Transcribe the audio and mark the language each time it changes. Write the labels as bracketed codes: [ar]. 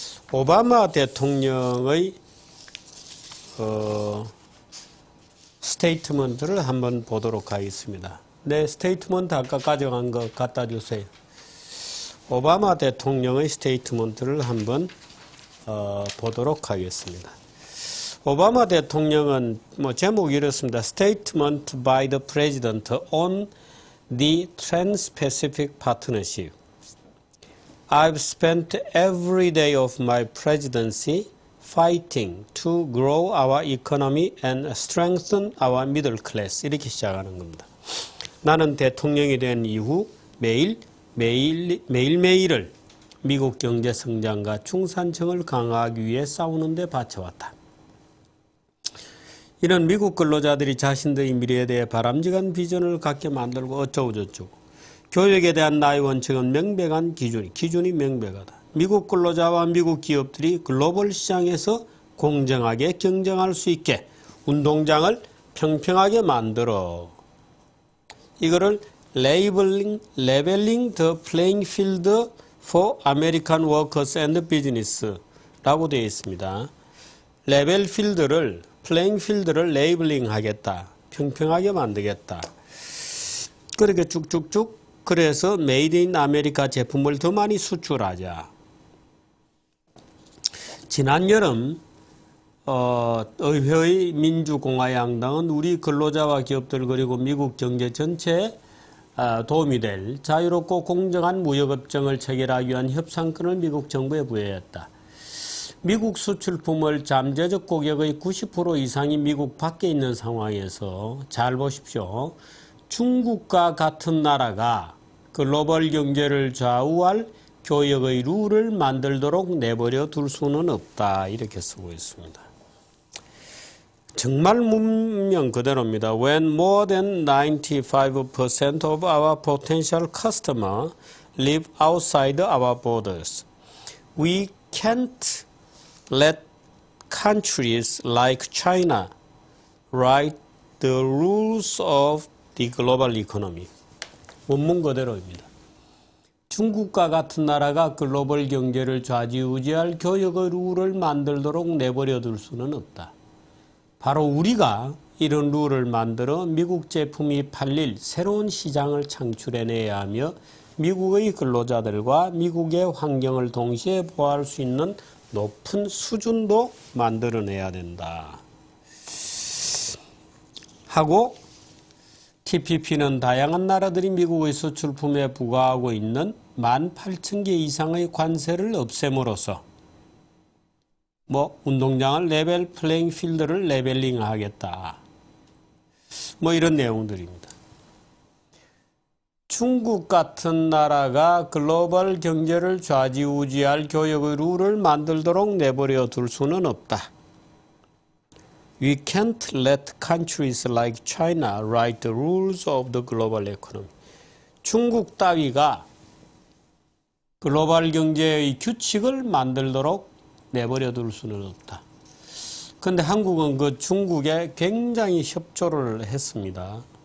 [ko] 오바마 대통령의 스테이트먼트를 한번 보도록 하겠습니다. 네, 스테이트먼트 아까 가져간 거 갖다 주세요. 오바마 대통령의 스테이트먼트를 한번 보도록 하겠습니다. 오바마 대통령은 제목이 이렇습니다. [en] Statement by the President on the Trans-Pacific Partnership. I've spent every day of my presidency fighting to grow our economy and strengthen our middle class. [ko] 이렇게 시작하는 겁니다. 나는 대통령이 된 이후 매일매일을 미국 경제 성장과 중산층을 강화하기 위해 싸우는 데 바쳐왔다. 이런 미국 근로자들이 자신들의 미래에 대해 바람직한 비전을 갖게 만들고 어쩌고저쩌고. 교육에 대한 나의 원칙은 명백한 기준이 명백하다. 미국 근로자와 미국 기업들이 글로벌 시장에서 공정하게 경쟁할 수 있게 운동장을 평평하게 만들어. 이거를 [en] leveling the playing field for American workers and business [ko] 라고 되어 있습니다. 플레잉 필드를 레이블링 하겠다. 평평하게 만들겠다. 그렇게 쭉쭉쭉 그래서 메이드 인 아메리카 제품을 더 많이 수출하자. 지난 여름 의회의 민주공화양당은 우리 근로자와 기업들 그리고 미국 경제 전체에 도움이 될 자유롭고 공정한 무역협정을 체결하기 위한 협상권을 미국 정부에 부여했다. 미국 수출품을 잠재적 고객의 90% 이상이 미국 밖에 있는 상황에서 잘 보십시오. 중국과 같은 나라가 글로벌 경제를 좌우할 교역의 룰을 만들도록 내버려 둘 수는 없다. 이렇게 쓰고 있습니다. 정말 문명 그대로입니다. [en] When more than 95% of our potential customers live outside our borders, we can't let countries like China write the rules of the global economy. [ko] 원문 그대로입니다. 중국과 같은 나라가 글로벌 경제를 좌지우지할 교역의 룰을 만들도록 내버려둘 수는 없다. 바로 우리가 이런 룰을 만들어 미국 제품이 팔릴 새로운 시장을 창출해내야 하며 미국의 근로자들과 미국의 환경을 동시에 보호할 수 있는 높은 수준도 만들어내야 된다. 하고 TPP는 다양한 나라들이 미국의 수출품에 부과하고 있는 18,000개 이상의 관세를 없앰으로써 운동장을 레벨 플레잉 필드를 레벨링 하겠다. 이런 내용들입니다. 중국 같은 나라가 글로벌 경제를 좌지우지할 교역의 룰을 만들도록 내버려 둘 수는 없다. [en] We can't let countries like China write the rules of the global economy. [ko] 중국 따위가 글로벌 경제의 규칙을 만들도록 내버려 둘 수는 없다. 그런데 한국은 그 중국에 굉장히 협조를 했습니다.